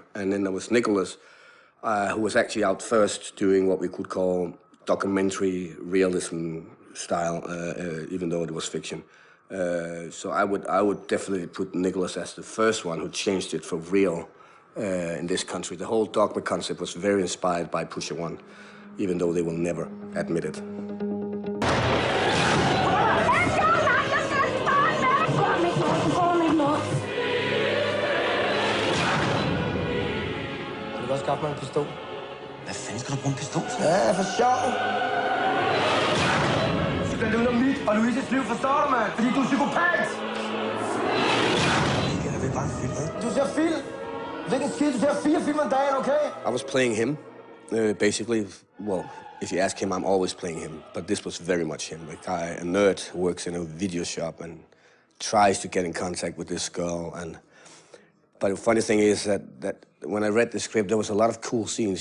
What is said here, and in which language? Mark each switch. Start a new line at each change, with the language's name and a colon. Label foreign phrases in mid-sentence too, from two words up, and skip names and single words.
English: And then there was Nicolas, who was actually out first doing what we could call documentary realism style, even though it was fiction. So I would definitely put Nicolas as the first one who changed it for real in this country. The whole dogma concept was very inspired by Pusher One, even though they will never admit it.
Danish: Du kan også skaffe mig en pistol. Hvad fanden skal du bruge en pistol til? Ja, for sjov. Du skal ud om mit og Louises liv, forstår du, mand? Fordi du er psykopat! Det er bare en film, ikke? Du ser film. Hvilken skid? Du ser 4 film om dagen, okay?
English: I was playing him, basically. Well, if you ask him, I'm always playing him. But this was very much him. A guy, a nerd who works in a video shop and tries to get in contact with this girl. But the funny thing is that when I read the script, there was a lot of cool scenes.